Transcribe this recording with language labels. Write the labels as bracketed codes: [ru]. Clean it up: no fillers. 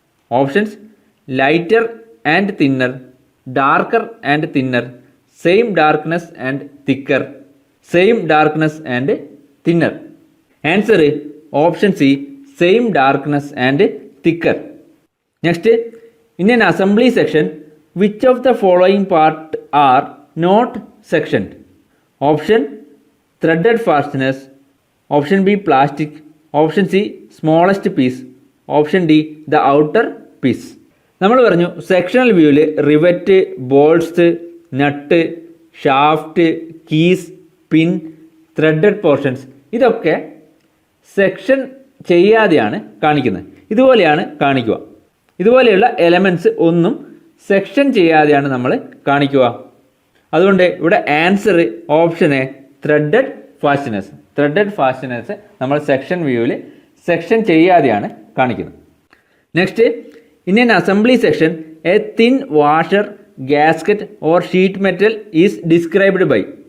[en] Options lighter and thinner, darker and thinner, same darkness and thicker, same darkness and thinner. Answer option C same darkness and thicker. Next, in an assembly section which of the following part are not sectioned? Option threaded fasteners, option B plastic, option C smallest piece, option D the outer piece. [ml] നമ്മൾ പറഞ്ഞു sectional വ്യൂവിൽ rivet, ബോൾട്സ്, നട്ട്, shaft, keys, പിൻ, threaded portions ഇതൊക്കെ section ചെയ്യാതെയാണ് കാണിക്കുന്നത്. ഇതുപോലെയാണ് കാണിക്കുക. ഇതുപോലെയുള്ള elements ഒന്നും സെക്ഷൻ ചെയ്യാതെയാണ് നമ്മൾ കാണിക്കുക. അതുകൊണ്ട് ഇവിടെ answer option A threaded fasteners. Threaded fasteners നമ്മൾ സെക്ഷൻ വ്യൂവിൽ സെക്ഷൻ ചെയ്യാതെയാണ് കാണിക്കുന്നത്. [en] Next, in an assembly section a thin washer, gasket or sheet metal is described by.